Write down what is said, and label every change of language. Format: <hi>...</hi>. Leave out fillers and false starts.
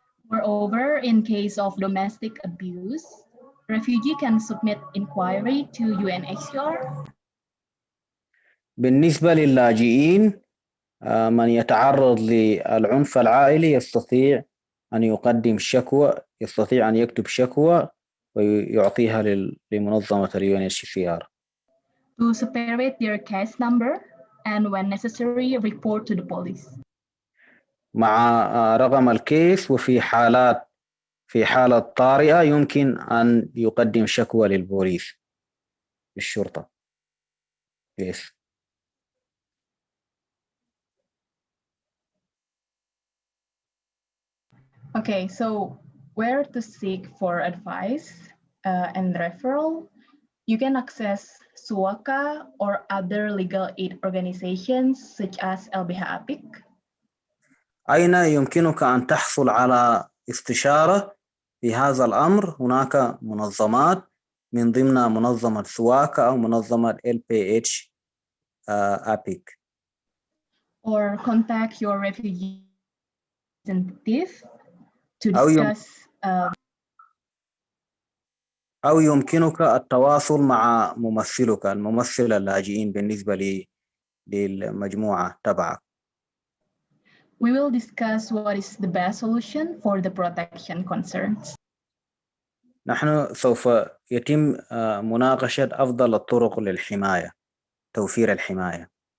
<en>Moreover, in case of domestic abuse, refugee can submit inquiry to UNHCR.</en> <ar>بالنسبة للاجئين من يتعرض للعنف العائلي يستطيع أن يقدم شكوى، يستطيع أن يكتب شكوى ويعطيها لمنظمة UNHCR.</ar> <en>To separate their case number and when necessary report to the police.</en> <ar>مع رقم الكيس، وفي حالة طارئة يمكن أن يقدم شكوى للبوليس، للشرطة.</ar> <en>Yes. Okay, so where to seek for advice and referral? You can access SUAKA or other legal aid organizations such as LBH APIC.</en> <ar>أين يمكنك أن تحصل على استشارة في هذا الأمر؟ هناك منظمات من ضمن منظمة SUAKA أو منظمة LBH APIC.</ar> <en>Or contact your refugee representative to discuss.</en> <ar>أو يمكنك التواصل مع الممثل اللاجئين بالنسبة للمجموعة تبعك.</ar> <en>We will discuss what is the best solution for the protection concerns.</en> <ar>نحن سوف يتم مناقشة أفضل الطرق للحماية، توفير الحماية.</ar>